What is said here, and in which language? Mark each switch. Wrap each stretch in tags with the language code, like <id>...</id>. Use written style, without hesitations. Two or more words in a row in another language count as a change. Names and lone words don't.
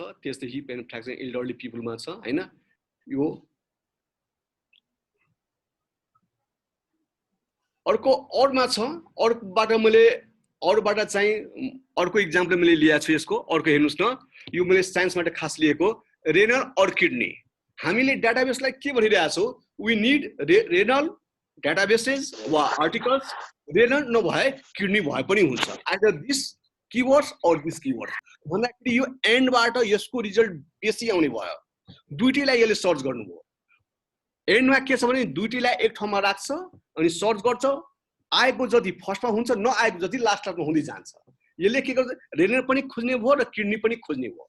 <ne>त्यस्तै</ne> <en>hip and fracture elderly</en> <ne>पिपलमा छ हैन। यो अर्को अरमा छ, अरूबाट चाहिँ अर्को इक्जाम्पल मैले लिएको छु यसको। अर्को हेर्नुस् न, यो मैले साइन्सबाट खास लिएको रेनल और किडनी। हामीले डाटाबेसलाई के भनिरहेका छौं</ne> <en>we need renal databases</en> <ne>वा आर्टिकल्स। रेनल नभए किडनी भए पनि हुन्छ,</ne> <en>either this keywords</en> <ne>और</ne> <en>this keyword.</en> <ne>भन्दाखेरि यो एन्डबाट यसको रिजल्ट बेसी आउने भयो, दुईटैलाई यसले सर्च गर्नुभयो। एन्डमा के छ भने दुईटैलाई एक ठाउँमा राख्छ अनि सर्च गर्छ, आएको जति फर्स्टमा हुन्छ नआएको जति लास्टमा हुँदै जान्छ। यसले के गर्छ रेनल पनि खोज्ने भयो र किडनी पनि खोज्ने भयो।</ne>